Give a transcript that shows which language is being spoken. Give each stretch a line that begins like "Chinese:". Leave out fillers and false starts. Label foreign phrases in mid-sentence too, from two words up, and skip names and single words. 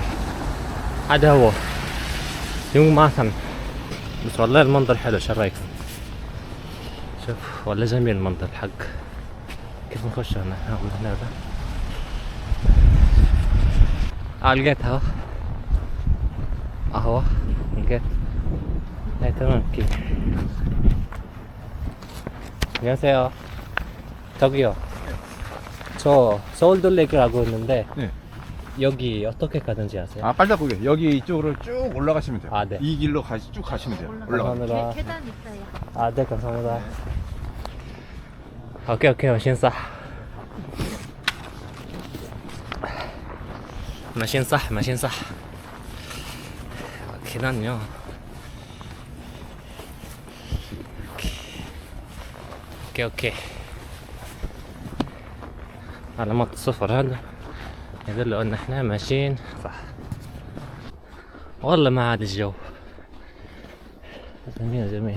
Arabic: هذا هو يوماسان. بس والله المنظر حلو. شو رايك؟ شوف والله جميل المنظر الحق. كيف نخش هنا؟ هنا لقيتها اهو.
Korean: لقيت 네, 등할게. 안녕하세요. 저기요. 저 서울둘레길을 하고 있는데 네. 여기 어떻게 가든지 아세요? 아, 빨다고개 여기 이쪽으로 쭉 올라가시면 돼요. 아, 네. 이 길로 쭉 가시면 돼요. 올라가. 감사합니다. 계단 있어요. 아, 네, 감사합니다. 오케이, 오케이, 맛있어. 맛있어, 맛있어. 계단요.
Arabic: اوكي اوكي علامات الصفر هذا يدل ان احنا ماشيين صح. والله ما عاد الجو جميل جميل.